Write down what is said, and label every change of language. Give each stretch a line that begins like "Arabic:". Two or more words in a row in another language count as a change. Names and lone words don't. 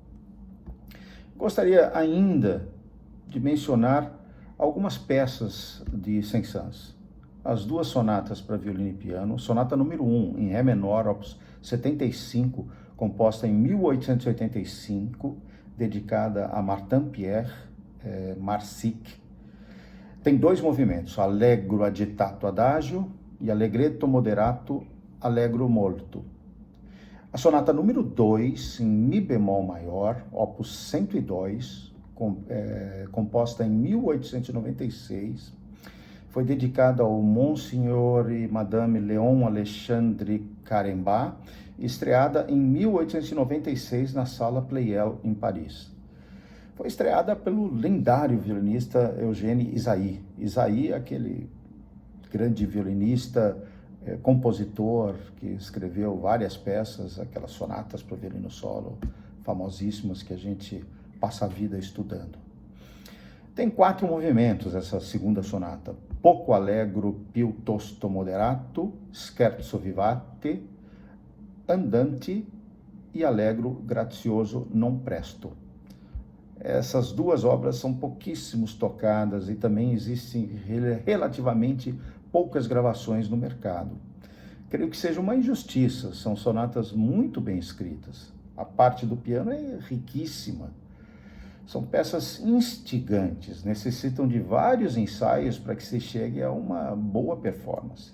Portuguese: Gostaria ainda de mencionar algumas peças de Saint-Saëns. As duas sonatas para violino e piano, sonata número 1, em Ré menor, opus 75, composta em 1885, dedicada a Martin Pierre Marsic. Tem 2 movimentos,
Italian: allegro agitato adagio e allegretto moderato allegro molto.
Portuguese: A sonata número 2, em Mi bemol maior, opus 102, composta em 1896, foi dedicada ao Monsignor e Madame Léon Alexandre Carembat, estreada em 1896 na Sala Pleyel, em Paris. Foi estreada pelo lendário violinista Eugène Ysaÿe. Ysaÿe, aquele grande violinista, compositor, que escreveu várias peças, aquelas sonatas para o violino solo, famosíssimas, que a gente passa a vida estudando. Tem 4 movimentos essa segunda sonata:
Italian: poco allegro piuttosto moderato, scherzo vivace, andante e allegro grazioso non presto.
Portuguese: Essas 2 obras são pouquíssimos tocadas e também existem relativamente poucas gravações no mercado. Creio que seja uma injustiça, são sonatas muito bem escritas. A parte do piano é riquíssima. São peças instigantes, necessitam de vários ensaios para que se chegue a uma boa performance.